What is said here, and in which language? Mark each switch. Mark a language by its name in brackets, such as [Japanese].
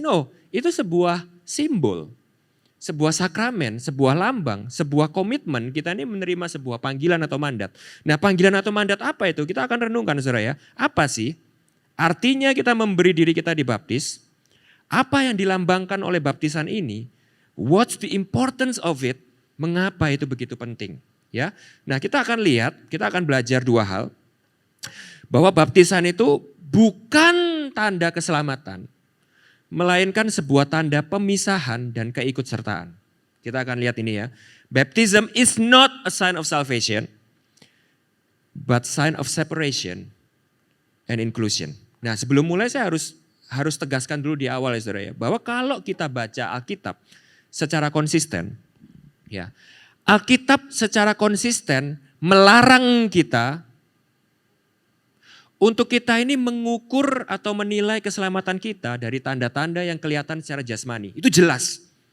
[Indonesian] No, itu sebuah simbol. Sebuah sakramen, sebuah lambang, sebuah komitmen, kita ini menerima sebuah panggilan atau mandat. Nah panggilan atau mandat apa itu? Kita akan renungkan saudara ya. Apa sih artinya kita memberi diri kita dibaptis? Apa yang dilambangkan oleh baptisan ini? [English] What's the importance of it? [Indonesian] Mengapa itu begitu penting? Ya, nah kita akan lihat, kita akan belajar dua hal. Bahwa baptisan itu bukan tanda keselamatan, melainkan sebuah tanda pemisahan dan keikutsertaan. Kita akan lihat ini ya. [English] Baptism is not a sign of salvation, but sign of separation and inclusion. [Indonesian] Nah sebelum mulai saya harus tegaskan dulu di awal ya saudara ya. Bahwa kalau kita baca Alkitab secara konsisten, ya Alkitab secara konsisten melarang kita untuk kita ini mengukur atau menilai keselamatan kita dari tanda-tanda yang kelihatan secara jasmani. Itu jelas.